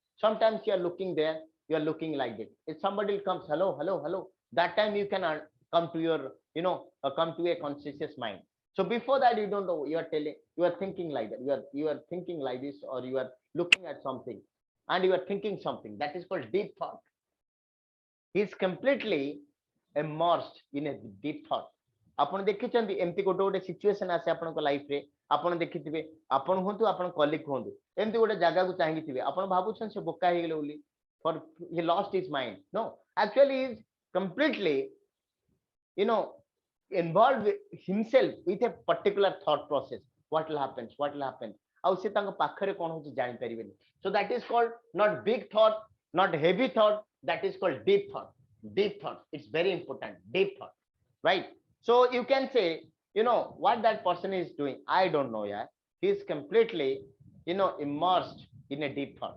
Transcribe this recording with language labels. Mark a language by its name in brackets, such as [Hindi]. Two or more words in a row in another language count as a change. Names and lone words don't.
[English] Sometimes you are looking there, you are looking like this. If somebody comes, hello, hello, hello, that time you can come to your, come to a conscious mind. So before that, you don't know. You are telling, you are thinking like that. You are thinking like this, or you are looking at something, and you are thinking something. That is called deep thought. He is completely immersed in a deep thought. [Odia] ଆପଣ ଦେଖିଛନ୍ତି ଏମିତି ଗୋଟେ ଗୋଟେ ସିଚୁଏସନ ଆସେ ଆପଣଙ୍କ ଲାଇଫରେ ଆପଣ ଦେଖିଥିବେ ଆପଣ ହୁଅନ୍ତୁ ଆପଣ କଲିଗ ହୁଅନ୍ତୁ ଏମିତି ଗୋଟେ ଜାଗାକୁ ଚାହିଁଥିବେ ଆପଣ ଭାବୁଛନ୍ତି ସେ ବୋକା ହେଇଗଲେ ବୋଲି [English] for he lost his mind. No, actually he is completely you know involved himself with a particular thought process. What will happen, what will happen, [Odia] ଆଉ ସେ ତାଙ୍କ ପାଖରେ କଣ ହଉଛି ଜାଣିପାରିବେନି. [English] So that is called not big thought, not heavy thought, that is called deep thought. Deep thought, it's very important. Deep thought, right? So you can say, what that person is doing, I don't know. Yeah, he is completely immersed in a deep thought.